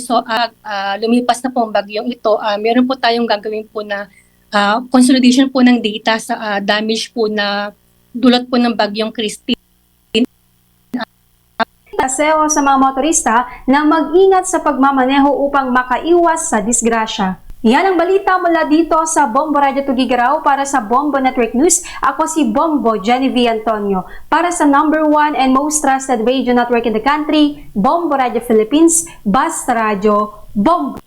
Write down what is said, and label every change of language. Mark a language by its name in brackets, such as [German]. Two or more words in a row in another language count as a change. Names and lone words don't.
[Filipino] So lumipas na po ang bagyong ito, meron po tayong gagawin po na consolidation po ng data sa damage po na dulot po ng bagyong Christine. Paseo sa mga motorista na mag-ingat sa pagmamaneho upang makaiwas sa disgrasya. Yan ang balita mula dito sa Bombo Radio Tugigaraw. Para sa Bombo Network News, ako si Bombo Genevieve Antonio. [English] Para sa #1 and most trusted radio network in the country, [Filipino] Bombo Radio Philippines, Basta Radio, Bombo.